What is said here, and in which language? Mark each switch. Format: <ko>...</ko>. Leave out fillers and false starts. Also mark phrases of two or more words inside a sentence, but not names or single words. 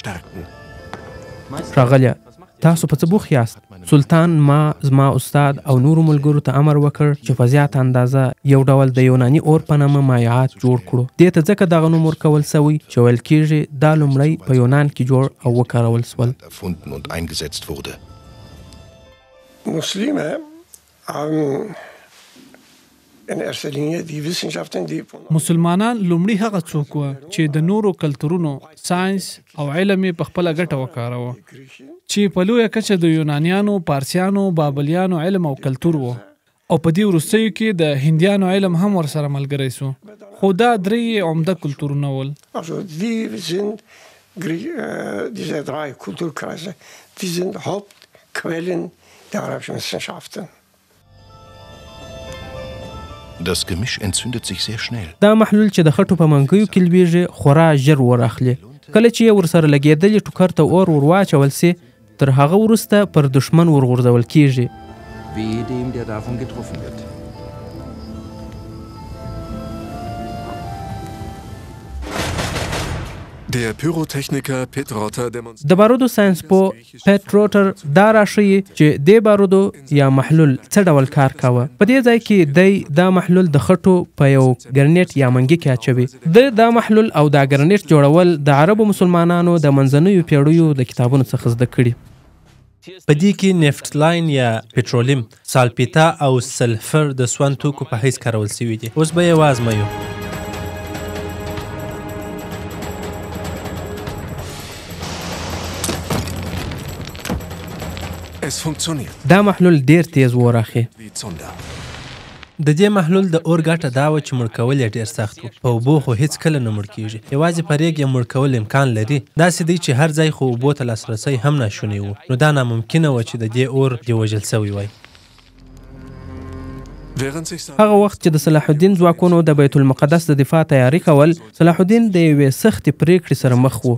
<ps>ښاغلیه، تاسو په څه بوخت یاست؟ سلطان زما استاد او نورو ملګرو ته امر وکړ چې په زیاته اندازه یو ډول د یوناني اور په نامه مایعات جوړ کړو. دې ته ځکه دغه نوم ورکول سوی چې ویل کېږي دا لومړی په یونان کې جوړ او وکارول سول.</ps> <de>Muslime haben in erster Linie die Wissenschaften, die</de> <ps>مسلمانان لومړی هغه څوک وو چې د نورو کلتورونو ساينس او علم په خپل ګټه وکاروه، چې په لویه کچه د یونانیانو، پارسیانو، بابلیانو علم او کلتور وو، او په دې وروستیو کې د هندیانو علم هم ورسره ملګری سو. خو دا درې عمده کلتورونه ول.</ps> <de>Also diese drei Kulturkreise, die sind Hauptquellen der arabischen Wissenschaften. Das Gemisch entzündet sich sehr schnell.</de> <ps>دا محلول چې د خټو په منګیو کې لویږي خورا ژر ور اخلي. کله چې یې ورسره لګېدلې ټوکر ته اور ورواچول سي، تر هغه وروسته پر دشمن ورغورځول کېږي.</ps> <de>Wehe dem, der davon getroffen wird. Der Pyrotechniker Pitt Rotter</de> <ps>د بارودو ساينسپو پیټ روټر دا راښيي چې د بارودو یا محلول څه ډول کار کاوه. په دې ځای کې دا محلول د خټو په یو ګرنیټ یا منګي کې اچوي. دا محلول او دا ګرنیټ جوړول د عربو مسلمانانو د منځنیو پیړیو د کتابونو څخه زده کړي. په دې کې نفت لاین یا پټرولیم، سالپیتا او سلفر د سون توکو په حیث کارول شوي دي. اوس به یې وازمویو.</ps> <de>Es funktioniert.</de> <ps>دا محلول ډیر تیز وراخي. د دې محلول د اور ګټه دا و چې مړ کول یې ډیر سخت و. په اوبو خو هیڅ کله نه مړ کیږي. یوازې په ریګ یې مړ کول امکان لري. داسې دی چې هر ځای خو اوبو ته لاسرسی هم ناشونی و. نو دا ناممکنه و چې د دې اور دې وژل سوی وای. هغه وخت چې د صلاح الدین ځواکونو د بیت المقدس د دفاع تیاری کول، صلاح الدین د یوې سختې پریکړې سره مخ و.</ps>